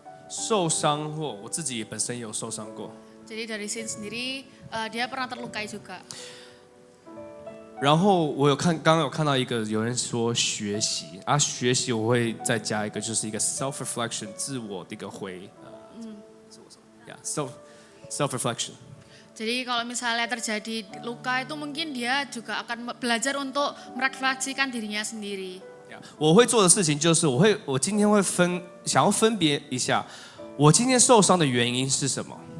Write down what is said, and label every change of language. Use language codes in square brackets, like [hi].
[zh] 受伤或我自己也本身也有受伤过， [id] Jadi dari Sin sendiri dia pernah terlukai juga. [zh] 然后我有看，刚刚有看到一个有人说学习啊，学习我会再加一个，就是一个 self reflection， 自我的一个自我什么呀 self reflection。 [id] Jadi kalau misalnya terjadi luka itu mungkin dia juga akan belajar untuk merefleksikan dirinya sendiri. Ya, [zh] 我会做的事情就是我今天会想要分别一下，我今天受伤的原因是什么？